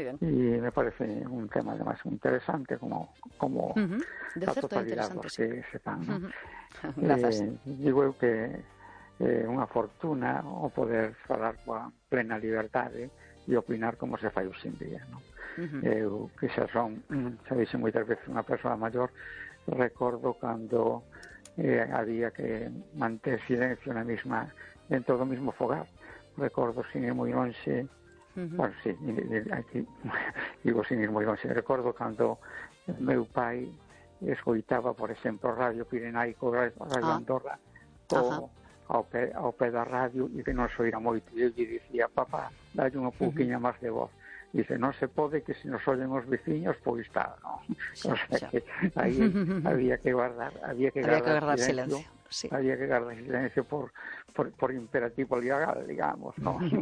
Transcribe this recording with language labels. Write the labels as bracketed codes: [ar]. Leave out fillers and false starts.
[es] Y me parece un tema además interesante, como de la totalidad, los que sepan. Gracias. Digo yo que una fortuna [gl] o poder hablar con plena libertad, e opinar como se fai hoxe en día, non? Eu, que xa son, xa dixo moitas veces unha persoa maior, recordo cando había que manter silencio na mesma, dentro do mesmo fogar. Recordo, sin ir moi longe, [es] Bueno, sí, aquí digo sin ir muy bien. Si recuerdo cuando [gl] meu pai escoitaba, [es] por ejemplo, Radio Pirenaico, Radio Andorra, [gl] ao pé da radio, e que non se oira moito. E ele dicía, papá, dalle unha pouquinha máis de voz. Dice, non se pode que se nos oyen os veciños, pois está, non? O sea, que aí había que guardar silencio. Sí. [es] Había que guardar silencio por imperativo legal, digamos, ¿no?